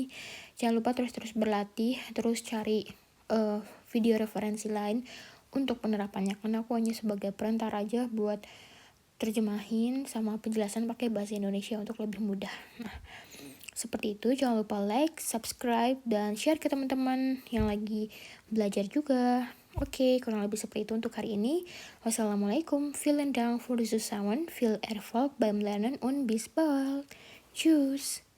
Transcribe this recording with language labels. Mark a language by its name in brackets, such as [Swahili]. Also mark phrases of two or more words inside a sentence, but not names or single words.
[Indonesian] Jangan lupa terus-terus berlatih, terus cari video referensi lain untuk penerapannya, karena aku hanya sebagai perantara aja buat terjemahin sama penjelasan pakai bahasa Indonesia untuk lebih mudah. Nah, seperti itu, jangan lupa [English] like, subscribe, [Indonesian] dan share ke teman-teman yang lagi belajar juga. Oke, kurang lebih seperti itu untuk hari ini. Wassalamualaikum. [German] Vielen Dank für zusammen. Viel Erfolg beim Lernen und bis bald. Tschüss.